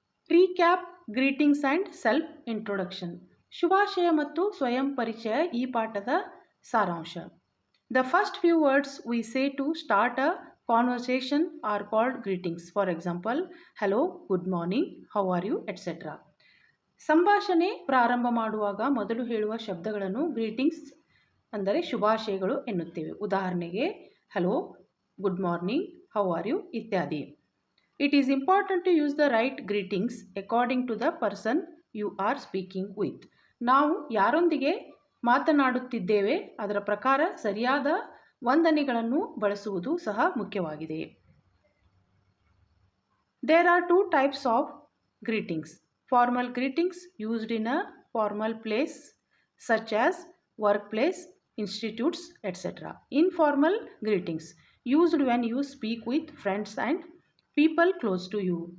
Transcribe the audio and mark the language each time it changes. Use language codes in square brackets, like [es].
[en] Recap, greetings and self introduction. [kn] ಶುಭಾಶಯ ಮತ್ತು ಸ್ವಯಂ ಪರಿಚಯ ಈ ಪಾಠದ ಸಾರಾಂಶ. [en] The first few words we say to start a conversation are called greetings. For example, hello, good morning, how are you, etc. [kn] ಸಂಭಾಷಣೆ ಪ್ರಾರಂಭ ಮಾಡುವಾಗ ಮೊದಲು ಹೇಳುವ ಶಬ್ದಗಳನ್ನು ಗ್ರೀಟಿಂಗ್ಸ್ ಅಂದರೆ ಶುಭಾಶಯಗಳು ಎನ್ನುತ್ತೇವೆ. [en] ಉದಾಹರಣೆಗೆ hello, good morning, how are you ಇತ್ಯಾದಿ. It is important to use the right greetings according to the person you are speaking with. [kn] ನಾವು ಯಾರೊಂದಿಗೆ ಮಾತನಾಡುತ್ತಿದ್ದೇವೆ ಅದರ ಪ್ರಕಾರ ಸರಿಯಾದ ವಂದನೆಗಳನ್ನು ಬಳಸುವುದು ಸಹ ಮುಖ್ಯವಾಗಿದೆ. [en] There are 2 types of greetings. Formal greetings used in a formal place such as workplace, institutes, etc. Informal greetings used when you speak with friends and people close to you.